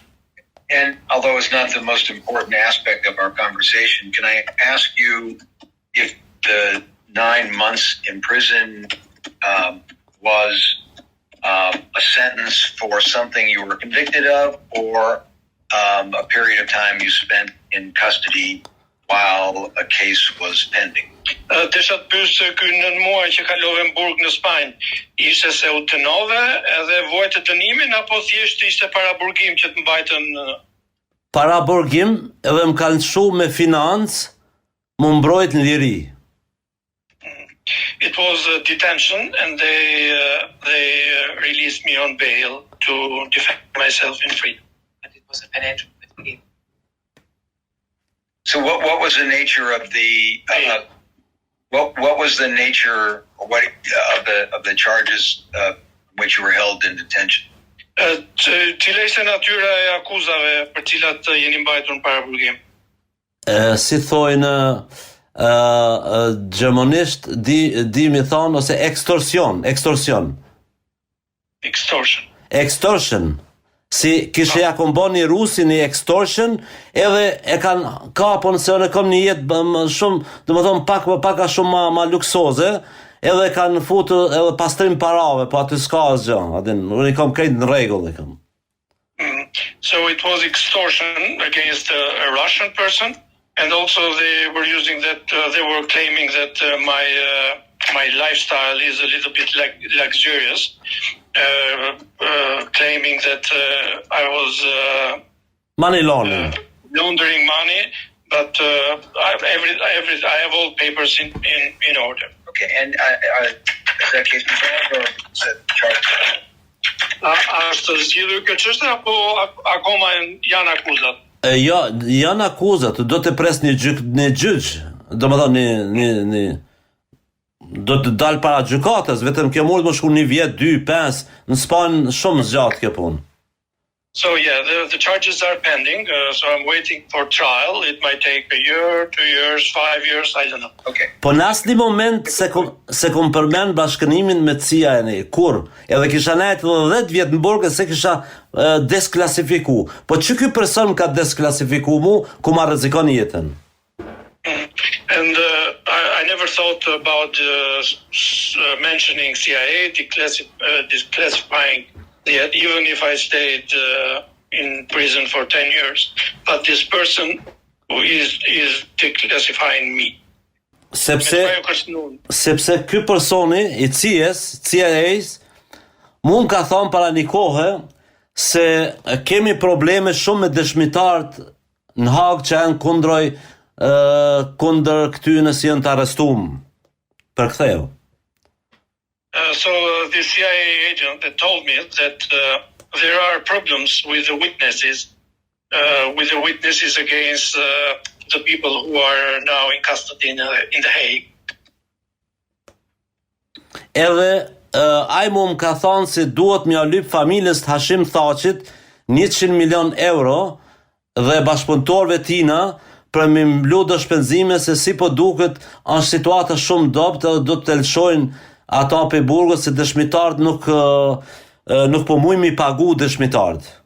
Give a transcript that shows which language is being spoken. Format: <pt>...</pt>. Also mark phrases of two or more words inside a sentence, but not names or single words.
<en>And although it's not the most important aspect of our conversation, can I ask you if the 9 months in prison was a sentence for something you were convicted of, or a period of time you spent in custody while a case was pending?</en> <sq>Desha të pyes ky 9 muaj që kalove në burg në Spanjë, ishte se u dënove edhe vojtë dënimin apo thjesht ishte paraburgim që të mbajtën? Paraburgim edhe më kanë çu me financë, më mbrojt në liri.</sq> <en>It was a detention, and they released me on bail to defend myself in freedom. And it was a financial gain. So what was the nature of the what was the nature of the charges which you were held in detention?</en> <sq>Cila ishte natyra e akuzave për cilat jeni mbajtur në paraburgim? Si thojnë gjermanisht di mi thonë ose extorsion. Si kishe ja kom bo një rusi një extortion, edhe e kanë kapon se unë kom një jetë shumë, do më thonë paka shumë ma luksoze, edhe kanë futu edhe pastrim parave, po aty s'ka asgjë, unë i kom krejt në rregull.</sq> <en>So it was extortion against a Russian person, and also they were using that, they were claiming that my lifestyle is a little bit luxurious, claiming that I was money laundering. Laundering money, but I have all papers in order. Okay, and is that case resolved or is that charged?</en> <sq>Është zgjidhur kjo çështje apo akoma janë akuzat? Jo, janë akuzat, do të pres një gjyq, do më thonë do të dalë para gjykatës, vetëm kjo mund më shku 1 vjet, 2, 5, në Spanjë shumë zgjatë kjo punë.</sq> <en>So yeah, the charges are pending. So I'm waiting for trial. It might take a year, 2 years, 5 years. I don't know. Okay.</en> <sq>Po në asnjë moment se kom përmend bashkënimin me CIA-n, kur edhe kisha nejt 10 vjet në burg se kisha desklasifiku. Po që ky person ka desklasifiku mu, ku ma rrezikon jetën?</sq> <en>And I never thought about mentioning CIA, declassifying it, even if I stayed in prison for 10 years. But this person who is declassifying me.</en> <sq>Sepse ky personi i CIA-s mund ka thonë para një kohe se kemi probleme shumë me dëshmitarët në Hag që janë kundër këtyre që janë të arrestuar. Për ktheu.</sq> <en>So the CIA agent that told me that there are problems with the witnesses against the people who are now in custody in the Hague.</en> <sq>Edhe ai më ka thonë se duhet m'ia lyp familjes të Hashim Thaqit 100 milion euro dhe bashkëpunëtorëve tina për me mblu do shpenzime se si po duket është situata shumë dobët edhe do të lëshojnë ata pe burgut se dëshmitarët nuk po mujnë mi pagu dëshmitarët.</sq>